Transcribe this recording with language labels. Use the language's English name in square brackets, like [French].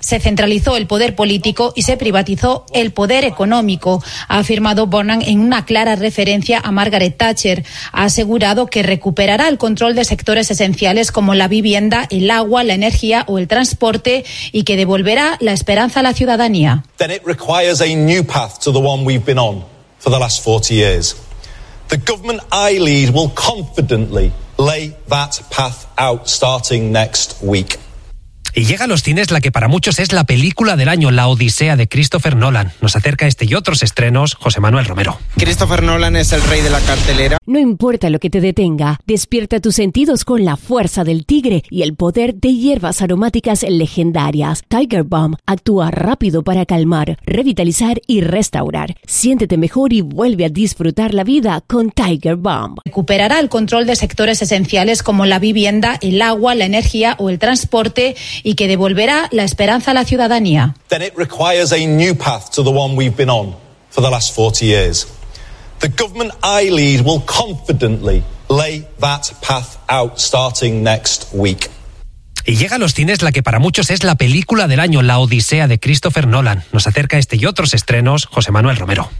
[Spanish] Se centralizó el poder político y se privatizó el poder económico, ha afirmado Burnham en una clara referencia a Margaret Thatcher. Ha asegurado que recuperará el control de sectores esenciales como la vivienda, el agua, la energía o el transporte y que devolverá la esperanza a la ciudadanía. [English] Then it requires a new path to the one we've been on for the last 40 years. The government I lead will confidently lay that path out starting next week. [Spanish] Y llega a los cines la que para muchos es la película del año, La Odisea, de Christopher Nolan. Nos acerca este y otros estrenos José Manuel Romero. Christopher Nolan es el rey de la cartelera. No importa lo que te detenga, despierta tus sentidos con la fuerza del tigre y el poder de hierbas aromáticas legendarias. Tiger Balm actúa rápido para calmar, revitalizar y restaurar. Siéntete mejor y vuelve a disfrutar la vida con Tiger Balm. Recuperará el control de sectores esenciales como la vivienda, el agua, la energía o el transporte y que devolverá la esperanza a la ciudadanía. [English] Then it requires a new path to the one we've been on for the last 40 years. The government I lead will confidently lay that path out starting next week. [Spanish] Y llega a los cines la que para muchos es la película del año, La Odisea, de Christopher Nolan. Nos acerca este y otros estrenos José Manuel Romero.